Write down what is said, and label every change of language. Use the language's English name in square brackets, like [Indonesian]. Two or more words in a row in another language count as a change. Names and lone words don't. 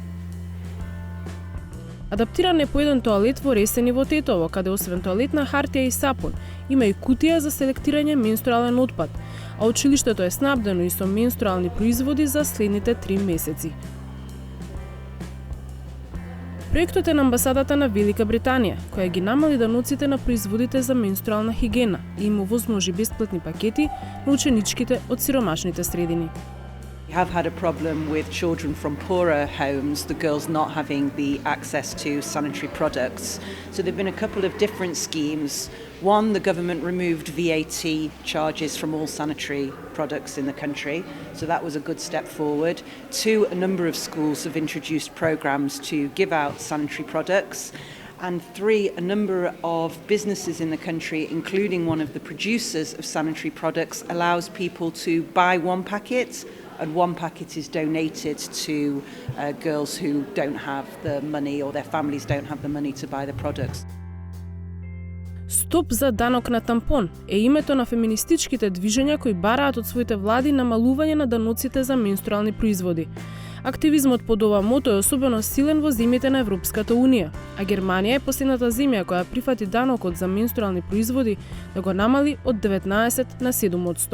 [Macedonian] Адаптиран е по еден тоалет во Ресени во Тетово, каде освен тоалетна хартија и сапун, има и кутија за селектирање менструален отпад, а училиштето е снабдено и со менструални производи за следните 3 месеци. Проектот е на амбасадата на Велика Британија, која ги намали даноците на производите за менструална хигиена и им овозможи бесплатни пакети на ученичките од сиромашните средини. [English] We have had a problem with children from poorer homes, the girls not having the access to sanitary products. So there have been a couple of different schemes. One, the government removed VAT charges from all sanitary products in the country. So that was a good step forward. Two, a number of schools have introduced programs to give out sanitary products. And three, a number of businesses in the country, including one of the producers of sanitary products, allows people to buy one packet and one packet is donated to girls who don't have the money or their families don't have the money to buy the products. [Macedonian] Стоп за данок на тампон е името на феминистичките движења кои бараат од своите влади намалување на даноците за менструални производи. Активизмот под ова мото е особено силен во земјите на Европската Унија, а Германија е последната земја која прифати данокот за менструални производи да го намали од 19 на 7%.